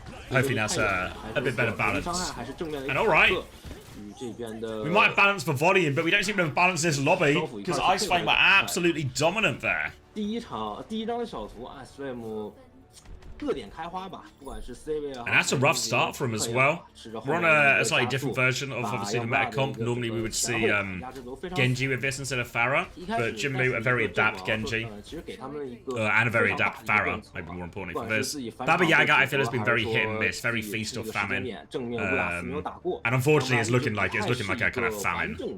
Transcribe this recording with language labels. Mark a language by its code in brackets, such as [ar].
[en] Hopefully that's a bit better balance. And alright. We might balance the volume, but we don't seem to have balanced this lobby because Ice Flame were absolutely dominant there. [zh] 第一张的小图，ICE各点开花吧，不管是 C 位啊。 [en] And that's a rough start for him as well. We're on a slightly different version of obviously the meta comp. Normally we would see Genji with this instead of Farah, but Jinmu a very adept Genji and a very adept Farah, maybe more importantly for this. Baba Yaga I feel has been very hit and miss, very feast or famine, and unfortunately it's looking like a kind of famine.